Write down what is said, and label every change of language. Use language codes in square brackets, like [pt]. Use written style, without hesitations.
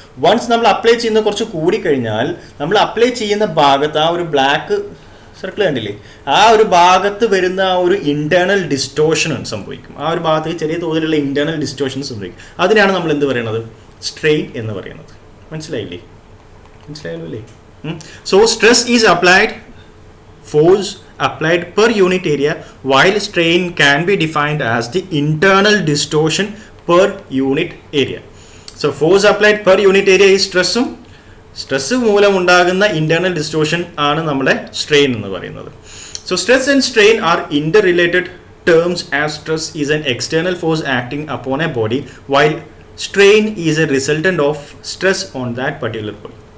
[ml] Once നമ്മൾ apply ചെയ്യുന്ന കുറച്ച് കൂടിക്കഴിഞ്ഞാൽ നമ്മൾ അപ്ലൈ ചെയ്യുന്ന ഭാഗത്ത് ആ ഒരു ബ്ലാക്ക് സർക്കിൾ കണ്ടില്ലേ, ആ ഒരു ഭാഗത്ത് വരുന്ന ആ ഒരു ഇന്റേണൽ ഡിസ്റ്റോഷൻ സംഭവിക്കും. ആ ഒരു ഭാഗത്ത് ചെറിയ തോതിലുള്ള ഇന്റേണൽ ഡിസ്റ്റോഷൻ സംഭവിക്കും. അതിനാണ് നമ്മൾ എന്ത് പറയുന്നത്, സ്ട്രെയിൻ എന്ന് പറയുന്നത്. മനസ്സിലായല്ലോ അല്ലേ? [en] So stress is applied force applied per unit area, while strain can be defined as the internal distortion per unit area. So force applied per unit area is [ml] stress മൂലം ഉണ്ടാകുന്ന ഇന്റേണൽ ഡിസ്റ്റോഷൻ ആണ് നമ്മുടെ strain എന്ന് പറയുന്നത്. [en] So stress and strain are interrelated terms as stress is an external force acting upon a body while strain is a resultant of stress on that particular body.